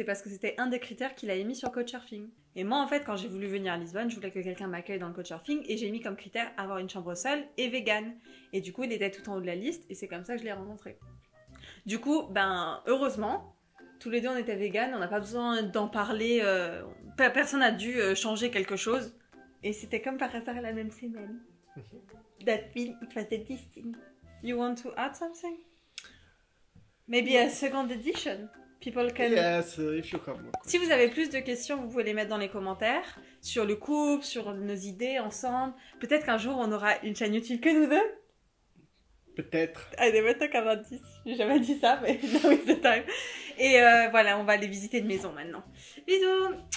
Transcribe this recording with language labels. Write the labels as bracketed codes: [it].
[fr] C'est parce que c'était un des critères qu'il a mis sur Couchsurfing. Et moi, en fait, quand j'ai voulu venir à Lisbonne, je voulais que quelqu'un m'accueille dans le Couchsurfing et j'ai mis comme critère avoir une chambre seule et vegan. Et du coup, il était tout en haut de la liste et c'est comme ça que je l'ai rencontré. Du coup, ben, heureusement, tous les deux on était vegan, on n'a pas besoin d'en parler, personne n'a dû changer quelque chose. Et c'était comme par hasard la même semaine. [en] That means it was the destiny. You want to add something? Maybe a second edition? People can... Yes, if you have more. [fr] Si vous avez plus de questions, vous pouvez les mettre dans les commentaires. Sur le couple, sur nos idées ensemble. Peut-être qu'un jour, on aura une chaîne YouTube que nous deux. Peut-être. [en] I never talk about this. [fr] J'ai jamais dit ça, mais [en] now is the time. [fr] Et voilà, on va aller visiter une maison maintenant. Bisous!